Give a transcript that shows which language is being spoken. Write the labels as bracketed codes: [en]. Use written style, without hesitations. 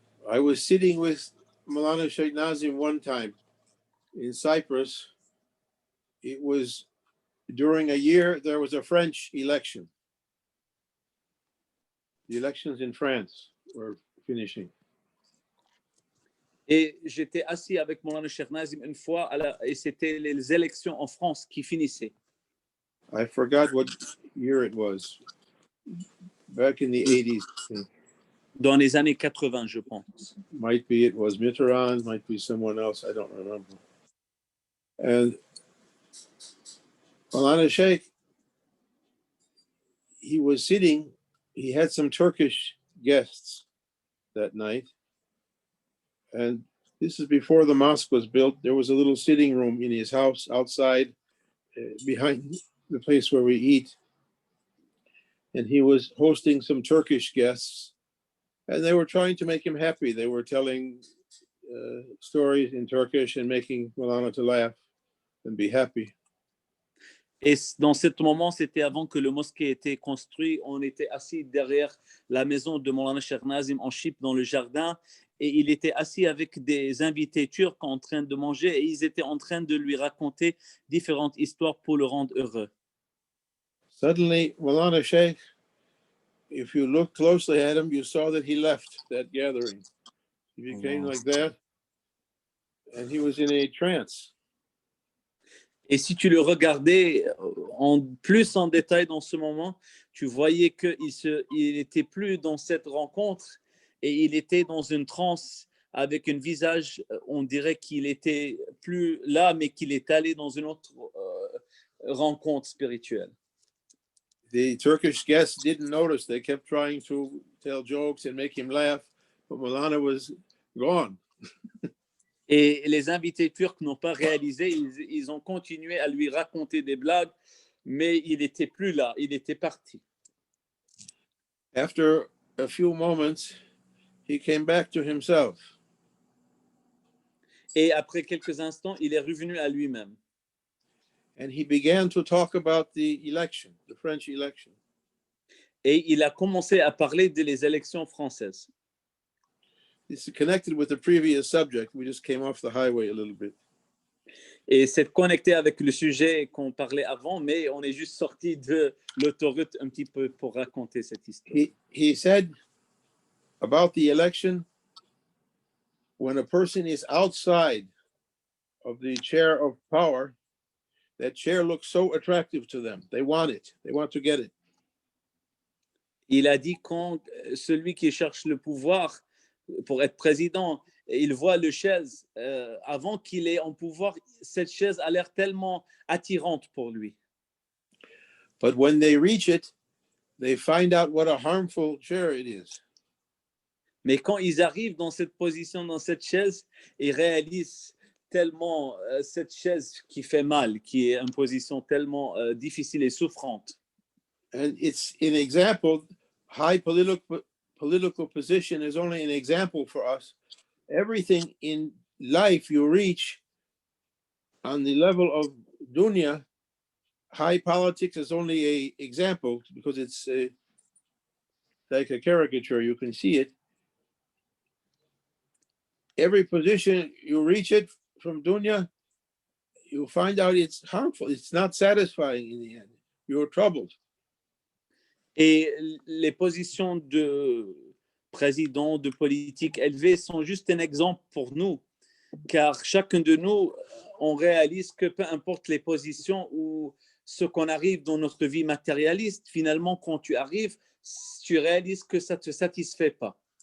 [en] I was sitting with Maulana Sheikh Nazim one time in Cyprus. It was during a year there was a French election. The elections in France were finishing. [fr] Et j'étais assis avec Maulana Sheikh Nazim une fois, et c'était les élections en France qui finissaient. [en] I forgot what year it was. Back in the 80s. [fr] Dans les années 80, je pense. [en] Might be it was Mitterrand, might be someone else, I don't remember. And Maulana Sheikh, he was sitting, he had some Turkish guests that night. And this is before the mosque was built. There was a little sitting room in his house outside, behind the place where we eat. And he was hosting some Turkish guests, and they were trying to make him happy. They were telling stories in Turkish and making Maulana to laugh and be happy. [fr] Et dans ce moment, c'était avant que le mosquée ait été construit. On était assis derrière la maison de Maulana Cheikh Nazim en Chypre, dans le jardin, et il était assis avec des invités turcs en train de manger, et ils étaient en train de lui raconter différentes histoires pour le rendre heureux. [en] Suddenly, Maulana Sheikh, if you look closely at him, you saw that he left that gathering. He became like that, and he was in a trance. [fr] Et si tu le regardais plus en détail dans ce moment, tu voyais qu'il n'était plus dans cette rencontre et il était dans une transe avec un visage, on dirait qu'il était plus là, mais qu'il est allé dans une autre rencontre spirituelle. [en] The Turkish guests didn't notice. They kept trying to tell jokes and make him laugh, but Maulana was gone. [fr] Et les invités turcs n'ont pas réalisé, ils ont continué à lui raconter des blagues, mais il n'était plus là, il était parti. [en] After a few moments, he came back to himself. [fr] Et après quelques instants, il est revenu à lui-même. [en] And he began to talk about the election, the French election. [fr] Et il a commencé à parler des élections françaises. [en] This is connected with the previous subject. We just came off the highway a little bit. [fr] Et c'est connecté avec le sujet qu'on parlait avant, mais on est juste sorti de l'autoroute un petit peu pour raconter cette histoire. [en] He said about the election, when a person is outside of the chair of power, that chair looks so attractive to them. They want it. They want to get it. [fr] Il a dit quand celui qui cherche le pouvoir pour être président, il voit le chaise, avant qu'il ait en pouvoir, cette chaise a l'air tellement attirante pour lui. [en] But when they reach it, they find out what a harmful chair it is. [fr] Mais quand ils arrivent dans cette position, dans cette chaise, ils réalisent tellement cette chaise qui fait mal, qui est une position tellement difficile et souffrante. [en] And it's an example. High political position is only an example for us. Everything in life you reach on the level of dunya, high politics is only an example because it's like a caricature. You can see it. Every position you reach it from dunya, you find out it's harmful. It's not satisfying in the end. You're troubled. [fr] Et les positions de président, de politique élevée sont juste un exemple pour nous, car chacun de nous, on réalise que peu importe les positions ou ce qu'on arrive dans notre vie matérialiste, finalement, quand tu arrives, tu réalises que ça ne te satisfait pas.